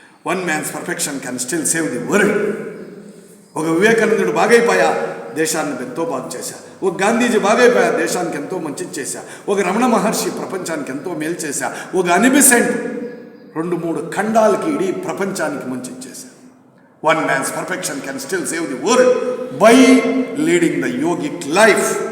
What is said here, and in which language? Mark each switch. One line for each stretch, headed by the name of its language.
English: 1 man's perfection can still save the world.
Telugu: ఒక వివేకానందుడు బాగైపోయా, దేశాన్ని ఎంతో బాగు చేశా. ఒక గాంధీజీ బాగైపోయా, దేశానికి ఎంతో మంచిది చేశా. ఒక రమణ మహర్షి ప్రపంచానికి ఎంతో మేలు చేశా. ఒక అనిబిసెంట్ 2-3 ఖండాలకి ఇడీ ప్రపంచానికి మంచిది చేశా.
English: 1 man's perfection can still save the world by leading the yogic life.